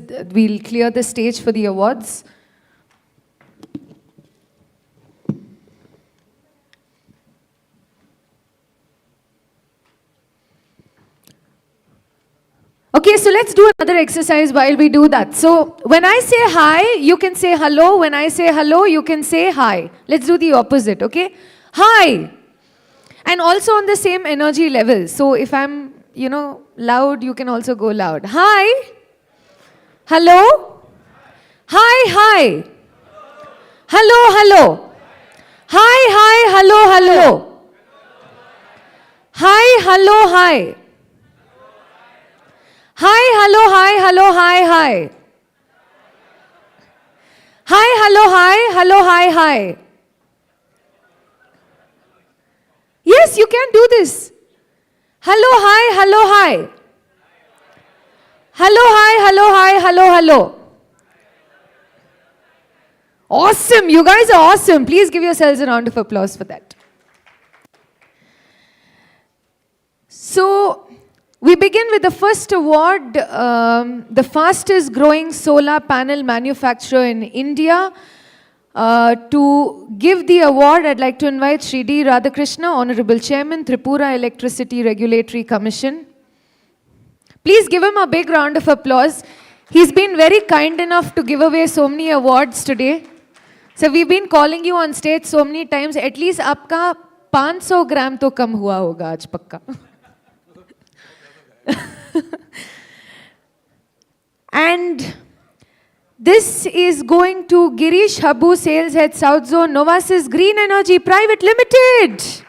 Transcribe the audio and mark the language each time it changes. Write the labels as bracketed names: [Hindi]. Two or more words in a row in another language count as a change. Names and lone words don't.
[English] We'll clear the stage for the awards. Okay, so let's do another exercise while we do that. So when I say hi, you can say hello. When I say hello, you can say hi. Let's do the opposite, okay? Hi. And also on the same energy level. So if I'm, you know, loud, you can also go loud. Hi. Hello. Hi, hi. Hello, hello. Hi, hi, hello, hello. Hi, hello, hi. Hi, hello, hi, hello, hi, hi. Hi, hello, hi, hello, hi, hi. Yes, you can do this. Hello, hi, hello, hi. Hello, hi, hello, hi, hello, hello. Awesome, you guys are awesome. Please give yourselves a round of applause for that. So, we begin with the first award, the fastest growing solar panel manufacturer in India. To give the award, I'd like to invite Shri D. Radhakrishna, Honorable Chairman, Tripura Electricity Regulatory Commission. Please give him a big round of applause. He's been very kind enough to give away so many awards today. So we've been calling you on stage so many times. At least [Hindi] आपका 500 ग्राम तो कम हुआ होगा आज पक्का. [English] And this is going to Girish Habu, Sales Head South Zone, Novasis Green Energy Private Limited.